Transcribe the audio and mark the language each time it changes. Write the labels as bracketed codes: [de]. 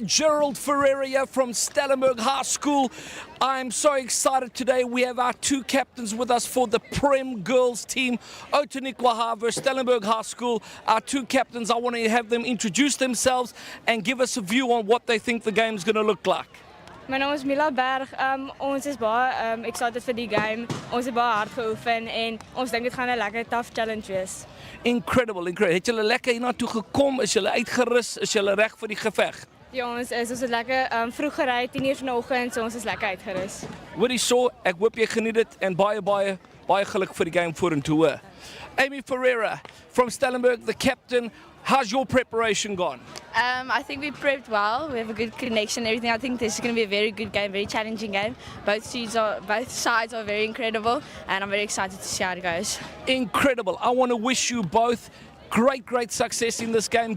[en] Gerald Ferreira from Stellenberg High School. I'm so excited today. We have our two captains with us for the Prem Girls team, OUTENIQua versus Stellenberg High School. Our two captains, I want to have them introduce themselves and give us a view on what they think the game is going to look like. [af] My naam is Mila Berg. Ons is baie excited vir die game. Ons het baie hard geoefen en ons dink dit gaan 'n lekker tough challenge wees. [en] Incredible, incredible. [af] Het julle lekker hiernatoe gekom? Is julle uitgerus? Is julle reg vir die geveg? Ja, ons het lekker vroeg gery, 10 uur vanoggend, so ons is lekker uitgerus. Hoorie so, ek hoop jy geniet dit en baie geluk vir die game vorentoe hoor. [en] Amy Ferreira from Stellenberg, the captain. How's your preparation gone? I think we prepped well. We have a good connection and everything. I think this is going to be a very good game, very challenging game. Both sides are very incredible and I'm very excited to see how it goes. Incredible. I want to wish you both great success in this game.